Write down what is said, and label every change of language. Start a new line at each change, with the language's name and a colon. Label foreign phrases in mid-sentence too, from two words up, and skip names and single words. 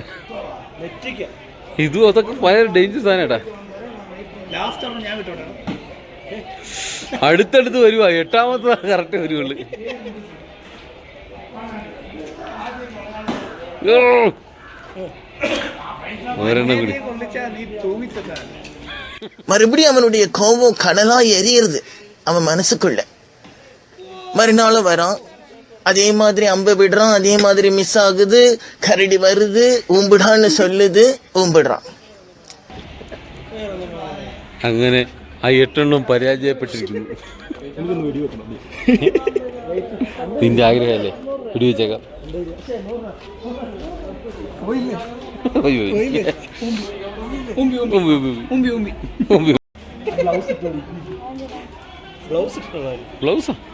Malayalam: ഇതും അതൊക്കെ ഭയങ്കര ഡേഞ്ചർ സാധനേട്ടാ. അടുത്തടുത്ത് വരുവാ. 8ാമത്തെ കറക്റ്റ് വരുവുള്ളു. ഒരെണ്ണം കൂടി.
Tamil: மறுபடியும் அவனுடைய கோபம் கடலா எரியுது அவன் மனசுக்குள்ள. மறுநாள் வரான், அதே மாதிரி அம்பை விடுறான், அதே மாதிரி மிஸ் ஆகுது, கரடி வருது, ஊம்பிடான்னு சொல்லுது, ஊம்பிடுறான்.
Malayalam: അങ്ങനെ ആ 8 എണ്ണം പരാജയപ്പെട്ടിരിക്കുന്നു. നിന്റെ ആഗ്രഹമല്ലേ? വെടിവെച്ചേക്കാം. ബ്ലൗസാ?